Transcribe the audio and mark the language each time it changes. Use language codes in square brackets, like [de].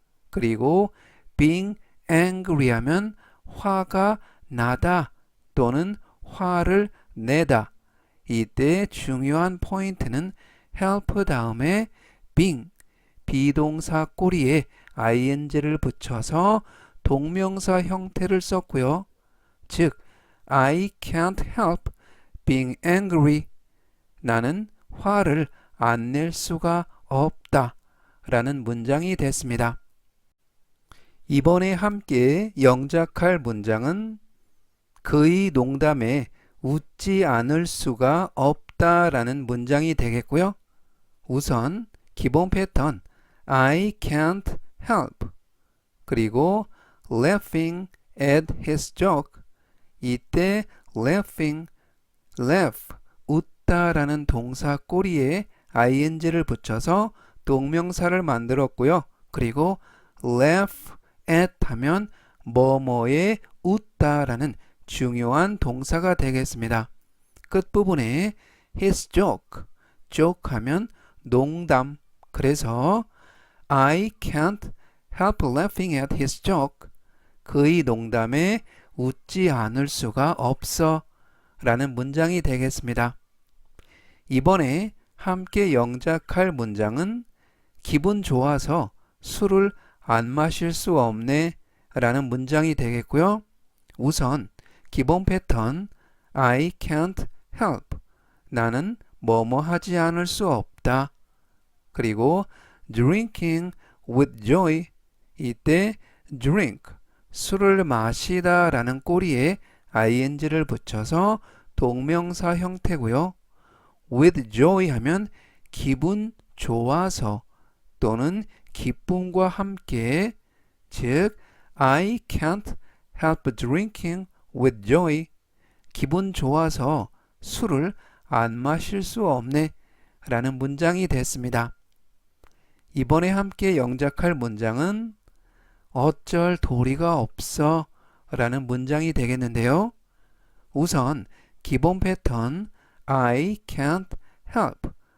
[ko] 그리고 [en] being angry [ko] 하면 화가 나다 또는 화를 내다. 이때 중요한 포인트는 help 다음에 being, 비동사 꼬리에 ing를 붙여서 동명사 형태를 썼고요. 즉, [en] I can't help being angry. [ko] 나는 화를 안 낼 수가 없다. 라는 문장이 됐습니다. 이번에 함께 영작할 문장은 그의 농담에 웃지 않을 수가 없다라는 문장이 되겠고요. 우선 기본 패턴 [en] I can't help [ko] 그리고 [en] laughing at his joke. [ko] 이때 laughing, laugh, 웃다라는 동사 꼬리에 ing를 붙여서 동명사를 만들었고요. 그리고 [en] laugh at [ko] 하면 뭐뭐에 웃다라는 중요한 동사가 되겠습니다. 끝부분에 his joke, joke 하면 농담. 그래서 [en] I can't help laughing at his joke. [ko] 그의 농담에 웃지 않을 수가 없어 라는 문장이 되겠습니다. 이번에 함께 영작할 문장은 기분 좋아서 술을 안 마실 수 없네 라는 문장이 되겠고요. 우선 기본 패턴 [en] I can't help. [ko] 나는 뭐뭐 하지 않을 수 없다. 그리고 [en] drinking with joy. [ko] 이때 drink, 술을 마시다 라는 꼬리에 ing를 붙여서 동명사 형태고요. [en] with joy [ko] 하면 기분 좋아서 또는 기쁨과 함께, 즉 [en] I can't help drinking with joy. [ko] 기분 좋아서 술을 안 마실 수 없네 라는 문장이 됐습니다. 이번에 함께 영작할 문장은 어쩔 도리가 없어 라는 문장이 되겠는데요. 우선 기본 패턴 [en] I can't help.